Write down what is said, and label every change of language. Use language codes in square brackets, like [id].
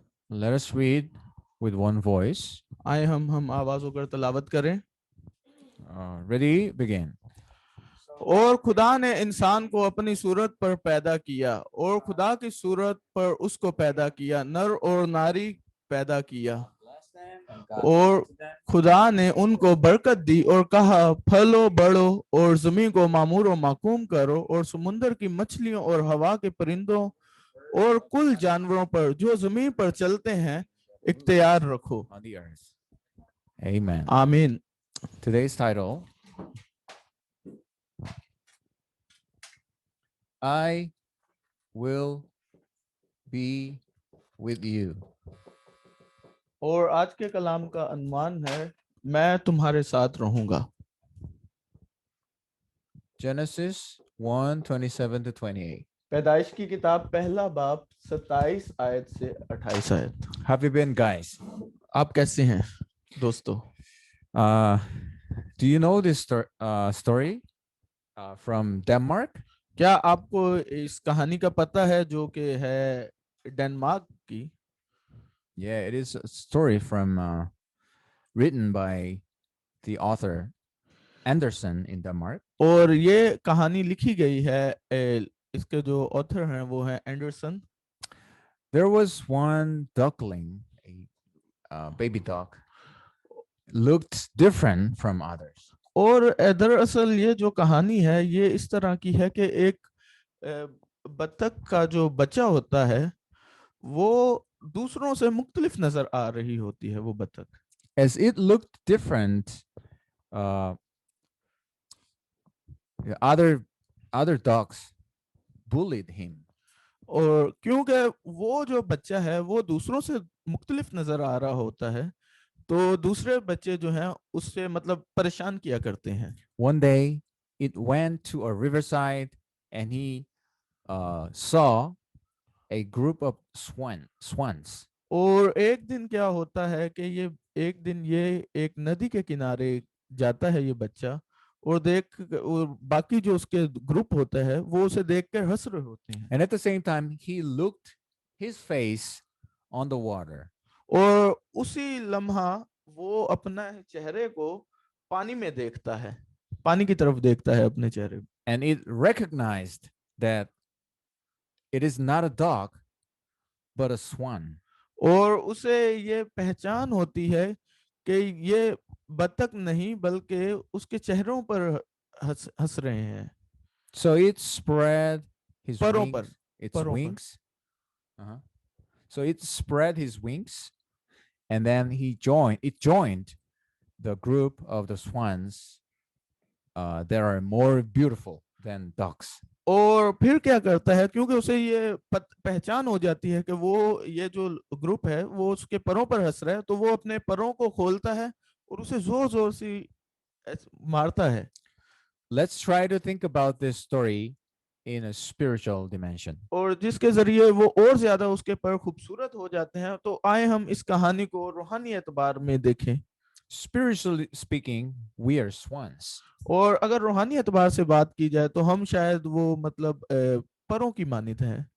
[en] Let us read with one voice. [hi] आए हम आवाज होकर तलावत करें। [en] Ready? Begin. [hi] और खुदा ने इंसान को अपनी सूरत पर पैदा किया और खुदा की सूरत पर उसको पैदा किया, नर और नारी पैदा किया। और खुदा ने उनको बरकत दी और कहा, फलो बढ़ो और जमीन को मामूर और माकूम करो और समुंदर की मछलियों और हवा के परिंदों और कुल जानवरों पर जो जमीन पर चलते हैं इख्तियार रखो। [en] On the earth. Amen. [hi] आमीन। [en] Today's title, I will be with you. [hi] और आज के कलाम का अनुमान है, मैं तुम्हारे साथ रहूंगा। [en] Genesis 1, 27 to 28. [hi] पैदाइश की किताब पहला बाब 27 आयत से 28 आयत। [en] Have you been, guys? [hi] आप कैसे हैं दोस्तों? [en] Uh, do you know this story from Denmark? [hi] क्या आपको इस कहानी का पता है जो कि है डेनमार्क की? [en] Yeah, it is a story from written by the author Anderson in Denmark. [hi] और ये कहानी लिखी गई है, इसके जो ऑथर हैं वो है Anderson. [en] There was one duckling, a baby duck, looked different from others. [hi] और दरअसल ये जो कहानी है ये इस तरह की है कि एक बत्तख का जो बच्चा होता है वो दूसरों से मुख्तलिफ नजर आ रही होती है वो बत्तख। [en] As it looked different, uh, the other ducks bullied him. [hi] और क्योंकि वो जो बच्चा है वो दूसरों से मुख्तलिफ नजर आ रहा होता है तो दूसरे बच्चे जो हैं उससे मतलब परेशान किया करते हैं। [en] One day, it went to a riverside, and he saw a group of swans. [hi] और एक दिन क्या होता है कि एक दिन ये एक नदी के किनारे जाता है ये बच्चा, और बाकी जो उसके ग्रुप होता है वो उसे देख कर हंस रहे होते हैं। [en] And at the same time, he looked his face on the water. [hi] और उसी लम्हा वो अपना चेहरे को पानी में देखता है, पानी की तरफ देखता है अपने चेहरे। [en] And it recognized that it is not a dog, but a swan. [hi] और उसे ये पहचान होती है कि ये बतख नहीं बल्कि उसके चेहरों पर हंस रहे हैं। [en] So it spread his [hi] परों [en] wings, [hi] पर, [en] its [hi] परों पर। [en] wings. Uh-huh. So it spread his wings, and then it joined the group of the swans that are more beautiful than ducks. [hi] और फिर क्या करता है, क्योंकि उसे ये पहचान हो जाती है कि वो ये जो ग्रुप है वो उसके परों पर हंस रहा है, तो वो अपने परों को खोलता है और उसे जोर जोर से मारता है। [en] Let's try to think about this story in a spiritual dimension. [hi] और जिसके जरिए वो और ज्यादा उसके पर खूबसूरत हो जाते हैं। तो आए हम इस कहानी को रूहानी एतबार में देखें। [en] Spiritually speaking, we are swans. [hi] और अगर रूहानी एतबार से बात की जाए तो हम शायद वो मतलब परों की मानित हैं।